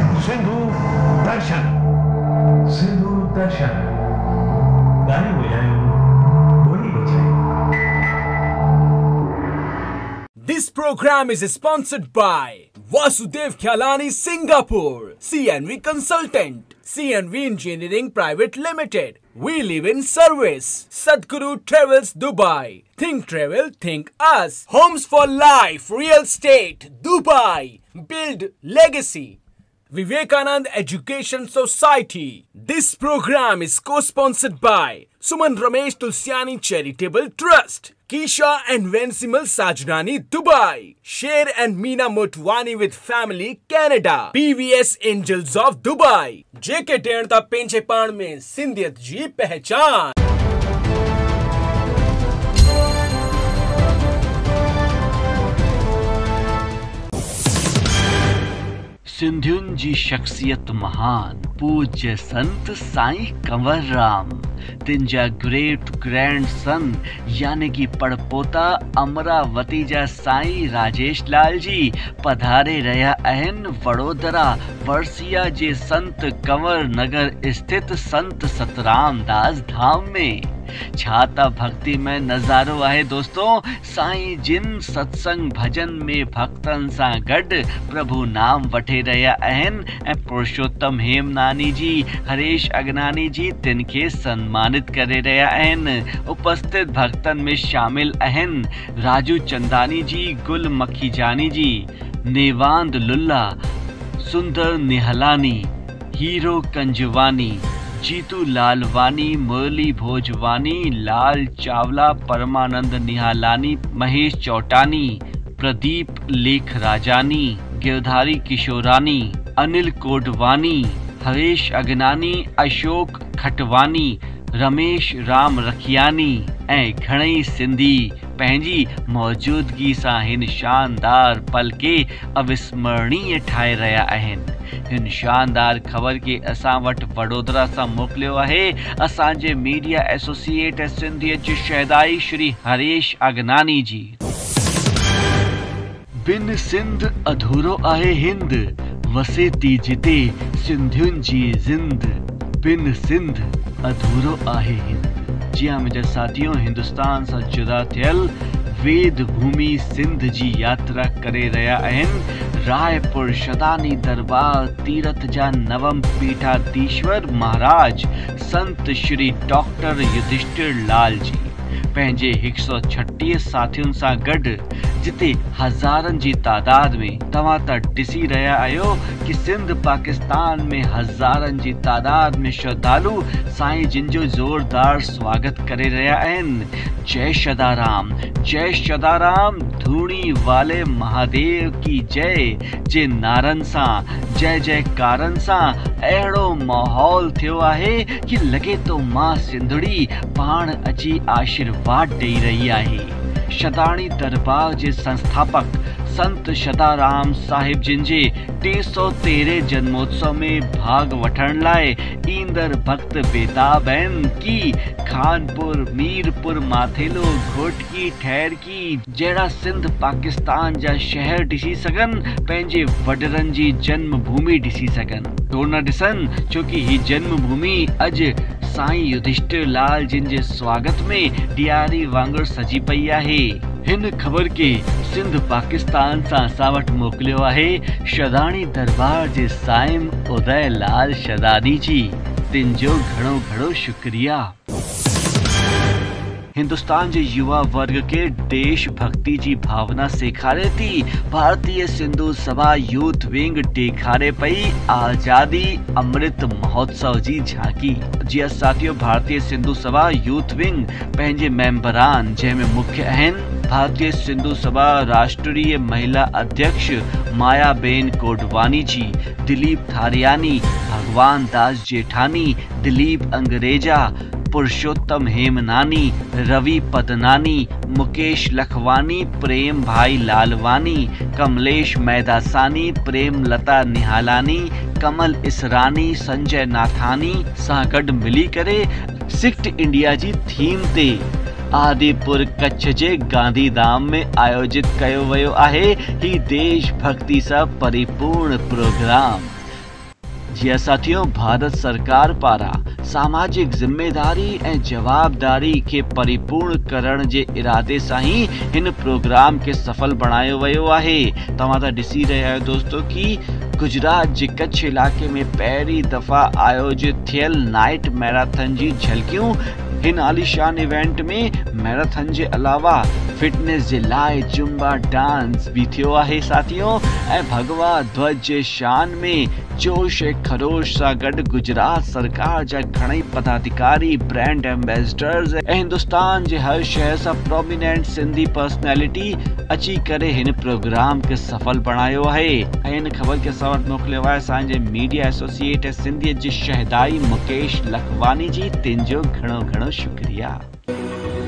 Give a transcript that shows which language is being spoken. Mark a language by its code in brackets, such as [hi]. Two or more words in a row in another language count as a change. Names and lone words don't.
[sd] सिंधु दर्शन। सिंधु दर्शन गाने बजायो, बोली बजायो। [en] This program is sponsored by Vasudev Khyalani Singapore, CNV Consultant, CNV Engineering Private Limited. We live in service. Sadhguru Travels Dubai. Think travel, think us. Homes for life, real estate, Dubai. Build legacy. Vivekanand Education Society. This program is co-sponsored by Suman Ramesh Tulsiani Charitable Trust, Kisha and Vensimal Sajrani Dubai, Sher and Meena Motwani with Family Canada, PVS Angels of Dubai, JK [sd] टेणता पेंचेपाण में सिंधियत जी पहचान। सिंधियुनि जी शख्सियत महान पूज्य संत साईं कंवर राम, तिन जा [en] great grand son [sd] यानी कि पड़पोता अमरावती जा साईं राजेश लाल जी पधारे रहा आहिनि वडोदरा वर्सिया जे संत कंवर नगर स्थित संत सतराम दास धाम में। छाता भक्ति में नज़ारो आहे दोस्तों। साईं जिन सत्संग भजन में भक्तन सा गड प्रभु नाम वठे रहा आहिनि ऐं पुरुषोत्तम हेमनानी जी, हरेश अगनानी जी तिनके सम्मानित करे रहा आहिनि। उपस्थित भक्तन में शामिल आहिनि राजू चंदानी जी, गुल मखीजानी जी, नेवांद लुल्ला, सुंदर निहलानी, हीरो कंजवानी, जीतू लालवानी, मुरली भोजवानी, लाल चावला, परमानंद निहालानी, महेश चौटानी, प्रदीप लेख राजानी, गिरधारी किशोरानी, अनिल कोडवानी, हरेश अगनानी, अशोक खटवानी, रमेश राम रखियानी ऐं घणई सिंधी पंहिंजी मौजूदगी सां हिन शानदार पल के अविस्मरणीय ठाहे रहिया आहिनि। हिन शानदार ख़बर के असां वटि वडोदरा सां मोकिलियो आहे असांजे [en] media associate [sd] सिंधियत जे शहदाई श्री हरेश अगनानी जी। बिन सिंध अधूरो आहे हिंद, वसे थी जिते सिंधियुनि जी जिंद। बिन सिंध अधूरो आहे हिंद। जी हाँ मुंहिंजा साथियों, हिंदुस्तान सां जुदा थियल वेद भूमि सिंध जी यात्रा करे रहिया आहिनि रायपुर शदानी दरबार तीरथ जा नवम पीठाधीश्वर महाराज संत श्री डॉक्टर युधिष्ठिर लाल जी पंहिंजे 136 साथियुनि सां गॾु, जिते हज़ारनि जी तादाद में तव्हां त ॾिसी रहिया आहियो कि सिंध पाकिस्तान में हज़ारनि जी तादाद में श्रद्धालु साईं जिन जो ज़ोरदार स्वागत करे रहिया आहिनि। जय सदाराम, जय सदाराम, धूणी वाले महादेव की जय जे नारनि सां, जय जयकारनि सां अहिड़ो माहौल थियो आहे कि लॻे थो मां सिंधड़ी पाण अची आशीर्वाद ॾेई रही आहे। शदानी दरबार जे संस्थापक संत सदाराम साहिब जिन जे 313 जन्मोत्सव में भाग वठण लाइ ईंदड़ भक्त बेताब आहिनि कि खानपुर, मीरपुर, माथेलो, घोटकी, ठहरकी जहिड़ा सिंध पाकिस्तान जा शहर ॾिसी सघनि, पंहिंजे वॾरनि जी जन्म भूमि ॾिसी सघनि। छो न ॾिसनि, छोकी ही जन्म भूमि अॼु साईं युधिष्ठिर लाल जिन जे स्वागत में ॾियारी वांगुरु सजी पई आहे। हिन ख़बर के सिंध पाकिस्तान सां असां वटि मोकिलियो आहे शदानी दरबार जे साईं उदय लाल शदानी जी। तिन जो घणो घणो शुक्रिया। हिंदुस्तान जे युवा वर्ग के देशभक्ति जी भावना सेखारे थी भारतीय सिंधु सभा यूथ विंग ॾेखारे पई आज़ादी अमृत महोत्सव जी झांकी। जी साथियों, भारतीय सिंधु सभा यूथ विंग पंहिंजे मेंबरान जंहिंमें मुख्य आहिनि भारतीय सिंधु सभा राष्ट्रीय महिला अध्यक्ष मायाबेन कोडवानी जी, दिलीप थारियानी, भगवान दास जेठानी, दिलीप अंग्रेजा, पुरुषोत्तम हेमनानी, रवि पदनानी, मुकेश लखवानी, प्रेम भाई लालवानी, कमलेश मैदासानी, प्रेम लता निहालानी, कमल इसरानी, संजय नाथानी सां गॾु मिली करे सिक्ट इंडिया जी थीम ते आदिपुर कच्छ जे गांधीधाम में आयोजित कयो वियो आहे ही देशभक्ति सां परिपूर्ण प्रोग्राम। जी साथियों, भारत सरकार पारा सामाजिक जिम्मेदारी ऐं जवाबदारी के परिपूर्ण करण जे इरादे सां ही इन प्रोग्राम के सफल बनायो वियो आहे। तव्हां त ॾिसी रहिया आहियो दोस्तों कि गुजरात जे कच्छ इलाके में पहिरीं दफ़ा आयोजित थियल [en] night marathon [sd] जी झलकियूं हिन आलीशान इवेंट में मैराथन जे अलावा फिटनेस जे लाइ [en] Zumba dance [sd] भी थियो आहे साथियों। ऐं भगवा ध्वज जे शान में जोश ऐं खरोश सां गॾु गुजरात सरकार जा घणई पदाधिकारी, [en] brand ambassadors [sd] ऐं हिंदुस्तान जे हर शहर सां [en] prominent Sindhi personality [sd] अची करे हिन प्रोग्राम के सफल बणायो आहे। ऐं इन ख़बर के असां वटि मोकिलियो आहे असांजे [en] media associate [sd] सिंधियत जे शहदाई मुकेश लखवानी जी। तिन जो घणो घणो शुक्रिया।